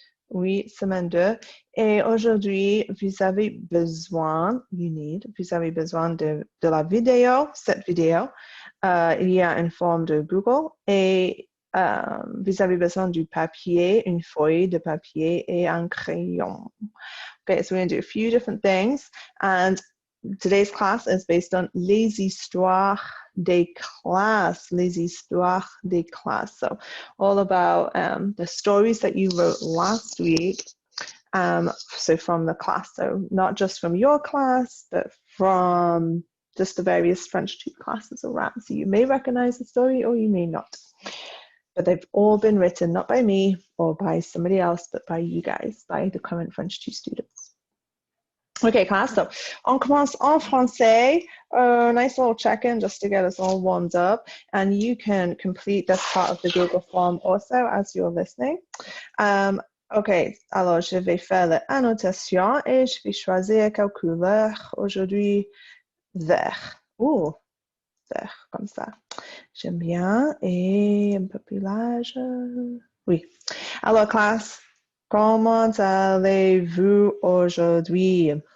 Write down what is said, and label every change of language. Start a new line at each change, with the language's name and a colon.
French: Oui, semaine 2. Et aujourd'hui, vous avez besoin de la vidéo, cette vidéo. Il y a une forme de Google et vous avez besoin du papier, une feuille de papier et un crayon.
English: Okay, so we're going to do a few different things. And today's class is based on
French: les histoires des classes,
English: les histoires des classes. So all about the stories that you wrote last week. So from the class, so not just from your class, but from just the various French 2 classes around. So you may recognize the story or you may not. But they've all been written not by me or by somebody else, but by you guys, by the current French 2 students. Okay, class, so
French: on commence en français.
English: Nice little check-in just to get us all warmed up. And you can complete this part of the Google form also as you're listening.
French: Ok, alors je vais faire l'annotation et je vais choisir quelle couleur aujourd'hui. Vert. Oh, vert, comme ça. J'aime bien. Et un peu plus large. Oui. Alors, classe, comment allez-vous aujourd'hui?